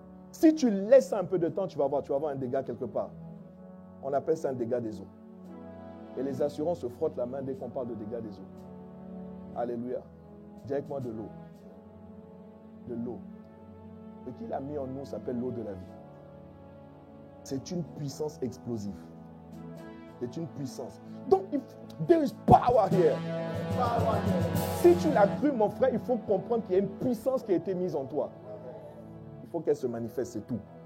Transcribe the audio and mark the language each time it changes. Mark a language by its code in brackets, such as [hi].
[fr] Si tu laisses un peu de temps, tu vas voir un dégât quelque part. On appelle ça un dégât des eaux. Et les assurances se frottent la main dès qu'on parle de dégâts des eaux. Alléluia. Dis avec moi de l'eau. De l'eau. Ce qu'il a mis en nous s'appelle l'eau de la vie. C'est une puissance explosive. C'est une puissance. [en] Donc, there is power here. [fr] Si tu l'as cru, mon frère, il faut comprendre qu'il y a une puissance qui a été mise en toi. Il faut qu'elle se manifeste, c'est tout.